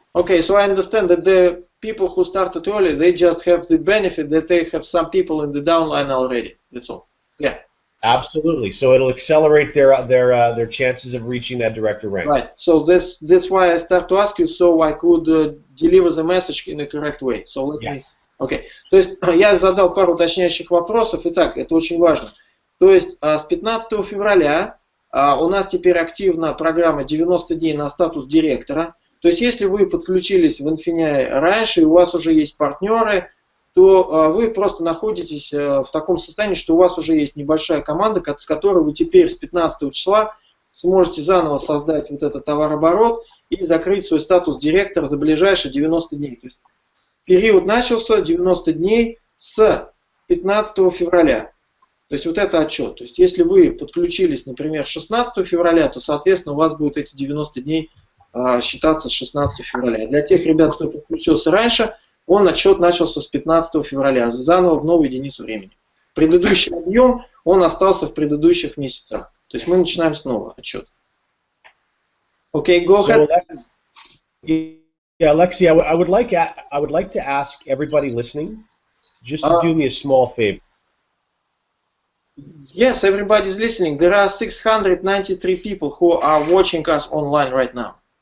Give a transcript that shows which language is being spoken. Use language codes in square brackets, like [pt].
[en] Okay, so I understand that the people who started early, they just have the benefit that they have some people in the downline already. That's all. Yeah. Absolutely. So it'll accelerate their chances of reaching that director rank. Right. So that's why I start to ask you, so I could deliver the message in the correct way. So let me. Okay. [ru] То есть я задал пару уточняющих вопросов. Итак, это очень важно. То есть с 15 февраля у нас теперь активна программа 90 дней на статус директора. То есть если вы подключились в INFINII раньше и у вас уже есть партнеры, то вы просто находитесь в таком состоянии, что у вас уже есть небольшая команда, с которой вы теперь с 15 числа сможете заново создать вот этот товарооборот и закрыть свой статус директора за ближайшие 90 дней. То есть период начался 90 дней с 15 февраля. То есть вот это отчет. То есть если вы подключились, например, 16 февраля, то, соответственно, у вас будут эти 90 дней считаться с 16 февраля. Для тех ребят, кто подключился раньше, отчет начался с 15 февраля, заново в новую единицу времени. Предыдущий объем, он остался в предыдущих месяцах. То есть мы начинаем снова отчет. [en] Okay, go ahead. Yeah, Alexi, I would like to ask everybody listening just to do me a small favor. Yes, everybody's listening. There are 693 people who are watching us online right now.